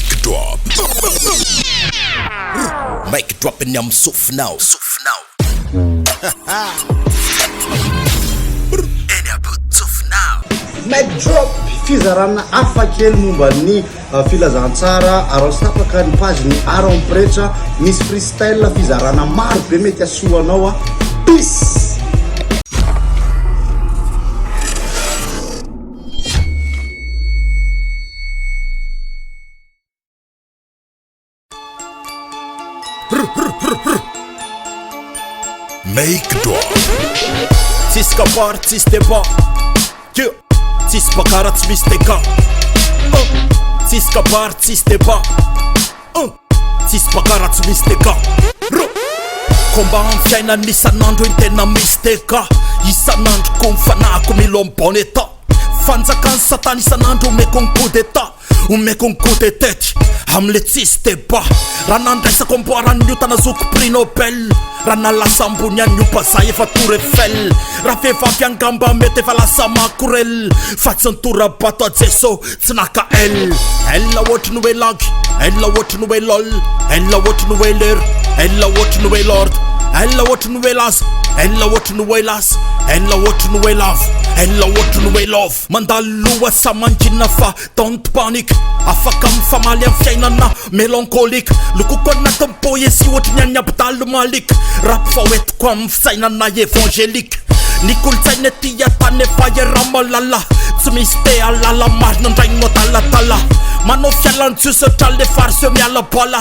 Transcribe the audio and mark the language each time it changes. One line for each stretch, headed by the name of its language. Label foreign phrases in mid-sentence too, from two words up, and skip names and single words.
English: drop. Mic drop and I'm soft now. Mic drop
Malagasy: fizarana afakely momba ny filazantsara aron tapaka ny page ny Aron Pretra misy freestyle fizarana maro be mety asoanao a peace.
English: Make drop.
Malagasy: Tsiska bar, tsis deba. Tsis bakara, tsis teka. Tsiska bar, tsis deba. Tsis bakara, tsis teka. Komba amin'ny fiainana isan'andro ny tena misteka. Isan'andro ko mifanako milo amin'ny
French: bon état.
Malagasy: Fanjakany satana isan'andro omeko ny
French: coup d'état.
Malagasy: Omeko ny
French: coup de tête
Malagasy: am'le tsis deba. Raha nandraisako amboarany niotana zoko
French: prix Nobel.
Malagasy: Raha nalasa ambony any opazay efa Tour Eiffel. Raha vehivavy angamba mety efa lasa makorel. Fa tsy nitorabato a Jeso tsy naka elle. Elle ohatry ny hoe langy, elle ohatry ny hoe lol, elle ohatry ny hoe ler, elle ohatry ny hoe lord, elle ohatry ny hoe las, elle ohatry ny hoe las, elle ohatry ny hoe love, elle ohatry ny hoe love. Mandaloha sa mangina fa
English: don't panic.
Malagasy: Afaka mifamaly amin'ny fiainana mélancolique. Lokoko anatin'ny poésie ohatry ny any Abdal Malik. Rap fa hoentiko amin'ny fisainana évangélique. Ny kolontsaina ety atany efa iaramalala. Tsy misy te alala marina ndraigno adaladala. Manao fialan-tsosatra le farsy miala bala.